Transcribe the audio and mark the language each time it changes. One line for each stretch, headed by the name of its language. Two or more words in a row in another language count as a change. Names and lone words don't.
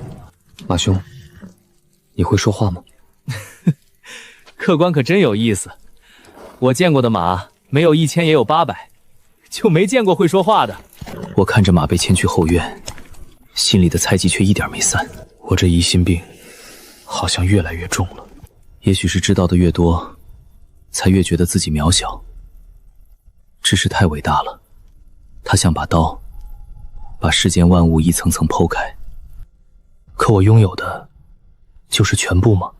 Chinese: 馬兄，你會說話嗎？客官可真有意思，我見過的馬沒有1000也有800，就沒見過會說話的。我看着馬被牽去後院，心裡的猜忌卻一點沒散。我這疑心病好像越來越重了。也許是知道的越多，才越覺得自己渺小。知識太偉大了，它像把刀，把世間萬物一層層剖開。可我擁有的就是全部嗎？